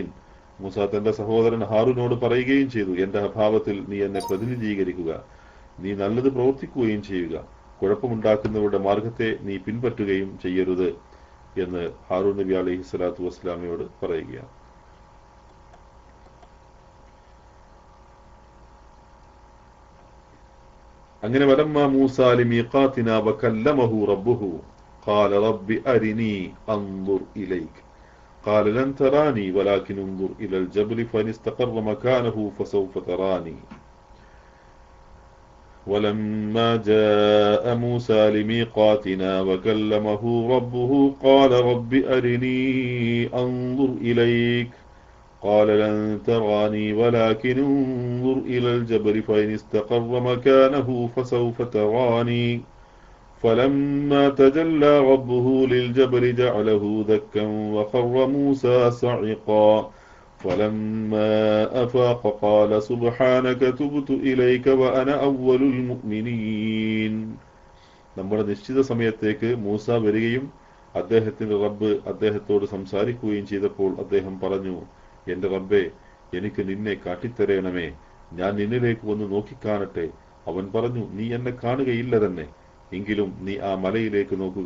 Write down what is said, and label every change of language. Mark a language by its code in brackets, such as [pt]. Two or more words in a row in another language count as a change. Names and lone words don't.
[ml] മൂസ തന്റെ സഹോദരൻ ഹാറൂനോട് പറയുകയും ചെയ്തു, എന്റെ അഭാവത്തിൽ നീ എന്നെ പ്രതിനിധീകരിക്കുക, നീ നല്ലത് പ്രവർത്തിക്കുകയും ചെയ്യുക, കുഴപ്പമുണ്ടാക്കുന്നവരുടെ മാർഗത്തെ നീ പിൻപറ്റുകയും ചെയ്യരുത് എന്ന് ഹാറൂൻ നബി [ar] عليه الصلاة والسلام [ml] പറയുകയാണ്. [ar] അങ്ങനെ ولما موسى لميقاتنا وكلمه ربه قال رب أرني أنظر إليك قال لن تراني ولكن انظر إلى الجبل فإن استقر مكانه فسوف تراني. ولما جاء موسى لميقاتنا وكلمه ربه قال رب أرني أنظر إليك قال لن تراني ولكن انظر إلى الجبل فإن استقر مكانه فسوف تراني. فلما تجلى ربه للجبل جعله دكا وخر موسى صعقا فلما أفاق قال سبحانك تبت إليك وأنا أول المؤمنين. [ml] നമ്മുടെ നിശ്ചിത സമയത്തേക്ക് മൂസ വരികയും അദ്ദേഹത്തിന്റെ റബ്ബ് അദ്ദേഹത്തോട് സംസാരിക്കുകയും ചെയ്തപ്പോൾ അദ്ദേഹം പറഞ്ഞു, എന്റെ റബ്ബേ, എനിക്ക് നിന്നെ കാട്ടിത്തരയണമേ, ഞാൻ നിന്നിലേക്ക് വന്ന് നോക്കിക്കാണട്ടെ. അവൻ പറഞ്ഞു, നീ എന്നെ കാണുകയില്ല തന്നെ, എങ്കിലും നീ ആ മലയിലേക്ക് നോക്കുക.